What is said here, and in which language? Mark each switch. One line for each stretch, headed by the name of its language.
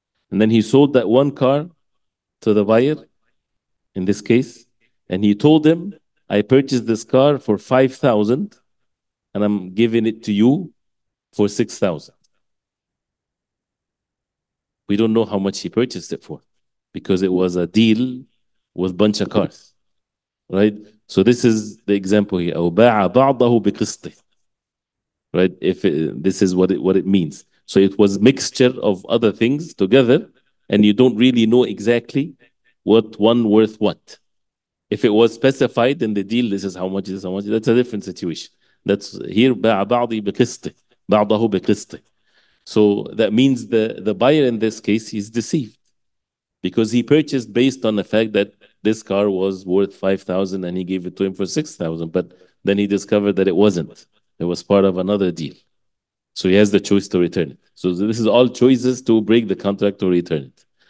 English: And then he sold that one car to the buyer, in this case, and he told him, I purchased this car for 5,000 and I'm giving it to you for 6,000. We don't know how much he purchased it for because it was a deal with bunch of cars, right? So this is the example here.
Arabic: أو باع بعضه بقسطه, right?
English: This is what it means. So it was mixture of other things together, and you don't really know exactly what one worth what. If it was specified in the deal, this is how much, this is how much, that's a different situation. That's here
Arabic: باع بعضي بقسطه, بعضه بقسطه.
English: So that means the buyer in this case, he's deceived because he purchased based on the fact that this car was worth 5,000 and he gave it to him for 6,000. But then he discovered that it wasn't. It was part of another deal. So he has the choice to return it. So this is all choices to break the contract or return it.